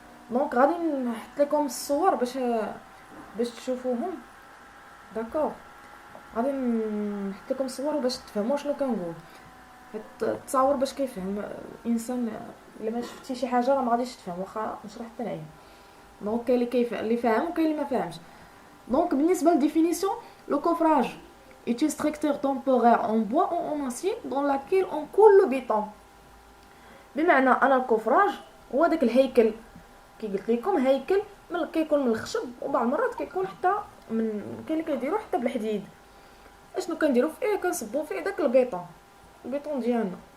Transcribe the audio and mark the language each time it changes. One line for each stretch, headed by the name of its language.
Arabic: دونك غادي نحط لكم الصور باش تشوفوهم. داكوغ. غادي نحط لكم الصور باش تفهموا شنو كنقول. التصاور باش كيفهم الانسان، الا ما شفتي شي حاجه راه ما غاديش تفهم، واخا نشرح حتى انايا. دونك كاين اللي فاهم وكاين اللي ما فاهمش.
French: Donc,
Arabic: بالنسبة للديفينيسيون،
French: le coffrage est une structure temporaire en bois ou en acier dans laquelle on coule le béton.
Arabic: بمعنى أنا الكوفراج هو داك الهيكل، كي قلت لكم هيكل كيكون من الخشب وبعض المرات كيكون حتى من كاين اللي كيديروا حتى بالحديد. اشنو كنديروا فيه؟ كنصبوا فيه داك البيطون ديالنا.